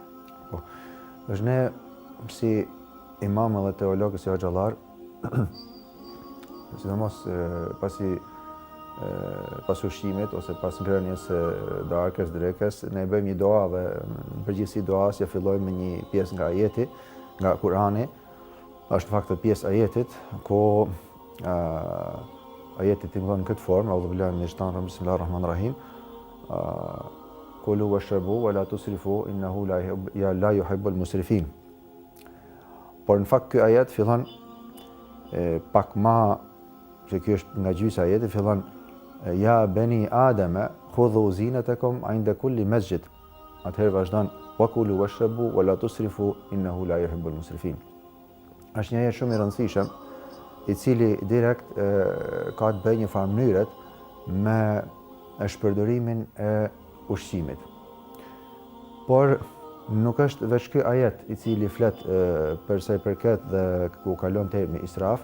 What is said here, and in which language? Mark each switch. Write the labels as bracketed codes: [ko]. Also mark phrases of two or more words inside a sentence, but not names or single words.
[sq] Po, është ne si imam dhe teologë si hoxhallar, sidomos pas ushqimit ose pas ngrënies së darkës, drekës, ne bëjmë një dua dhe në përgjithësi duas ja fillojmë me një pjesë nga ajeti, nga Kurani. Është fakt pjesë ajetit ku ajeti tingëllon në këtë formë, [ar] أعوذ بالله من الشيطان الرجيم بسم الله الرحمن الرحيم. كلوا واشربوا ولا تسرفوا إنه لا يحب المسرفين. [sq] Por në fakt ky ajet fillon pak më, që ky është nga gjysa e ajetit, fillon [ar] يا بني آدم خذوا زينتكم عند كل مسجد. [sq] Atëherë vazhdon [ar] وكلوا واشربوا ولا تسرفوا إنه لا يحب المسرفين. [sq] Është një ajet shumë i rëndësishëm, i cili direkt ka të bëjë një farë mënyrët me shpërdorimin e ushqimit. Por nuk është veç ky ajet i cili flet për sa i përket dhe ku kalon termi israf.